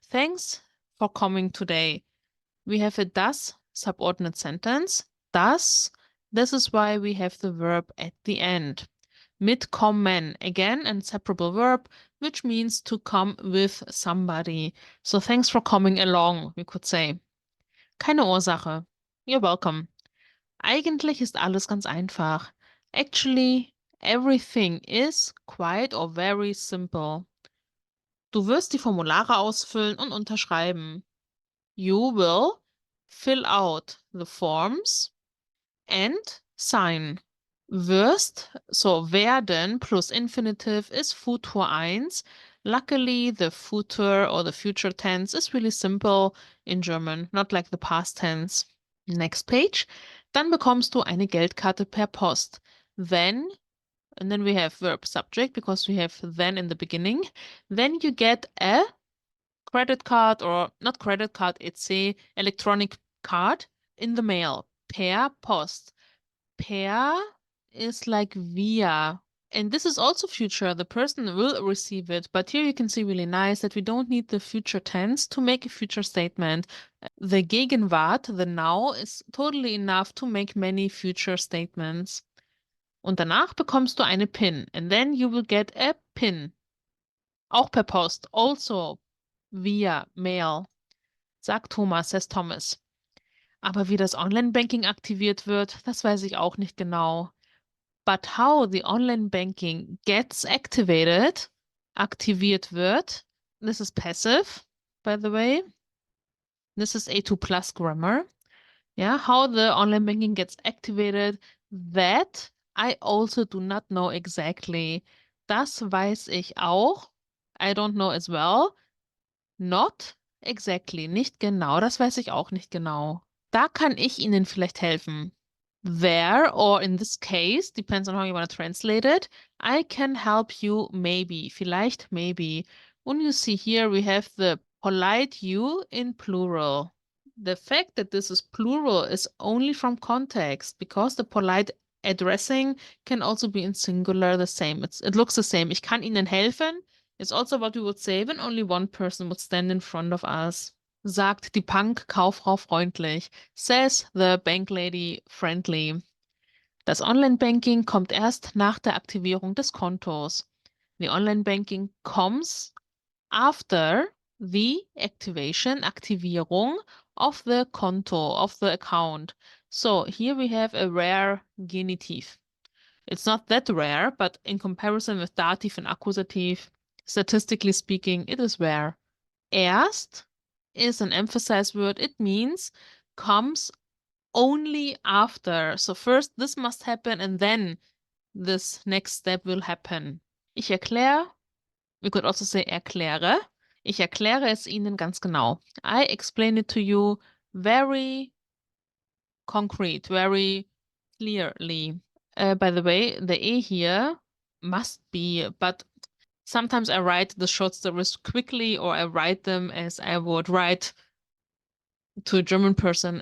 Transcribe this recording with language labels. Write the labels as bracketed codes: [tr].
[en] Thanks for coming today. We have a das subordinate sentence. Das, this is why we have the verb at the end. Mitkommen, again, an separable verb, which means to come with somebody. So thanks for coming along, we could say. [de] Keine Ursache. [en] You're welcome. [de] Eigentlich ist alles ganz einfach. [en] Actually, everything is quite or very simple. [de] Du wirst die Formulare ausfüllen und unterschreiben. [en] You will fill out the forms and sign. Wirst, so werden plus infinitive is Futur 1. Luckily, the future or the future tense is really simple in German, not like the past tense. Next page. [de] Dann bekommst du eine Geldkarte per Post. [en] Then, and then we have verb subject because we have then in the beginning. Then you get a credit card, or not credit card, it's a electronic card in the mail. Per Post. Per is like via. And this is also future. The person will receive it. But here you can see really nice that we don't need the future tense to make a future statement. The Gegenwart, the now, is totally enough to make many future statements. [de] Und danach bekommst du eine PIN. [en] And then you will get a PIN. [de] Auch per Post. [en] Also via mail. [de] Sagt Thomas, [en] says Thomas. [de] Aber wie das Online-Banking aktiviert wird, das weiß ich auch nicht genau. [en] But how the online banking gets activated, [de] aktiviert wird, [en] this is passive, by the way. This is A2 plus grammar. Yeah, how the online banking gets activated, that I also do not know exactly. [de] Das weiß ich auch. [en] I don't know as well. Not exactly, [de] nicht genau, das weiß ich auch nicht genau. Da kann ich Ihnen vielleicht helfen. [en] There, or in this case, depends on how you want to translate it, I can help you maybe, vielleicht, maybe. And you see here we have the polite you in plural. The fact that this is plural is only from context because the polite addressing can also be in singular the same. It looks the same. [de] Ich kann Ihnen helfen. [en] It's also what we would say when only one person would stand in front of us. [de] Sagt die Punk-Kauffrau freundlich. [en] Says the bank lady friendly. [de] Das Online-Banking kommt erst nach der Aktivierung des Kontos. [en] The Online-Banking comes after the activation, Aktivierung of the Konto, of the account. So here we have a rare genitive. It's not that rare, but in comparison with dative and accusative, statistically speaking, it is rare. Erst is an emphasized word. It means comes only after. So first this must happen and then this next step will happen. [de] Ich erkläre, [en] we could also say [de] erkläre. Ich erkläre es Ihnen ganz genau. [en] I explain it to you very concrete, very clearly. By the way, the E here must be, but sometimes I write the short stories quickly, or I write them as I would write to a German person.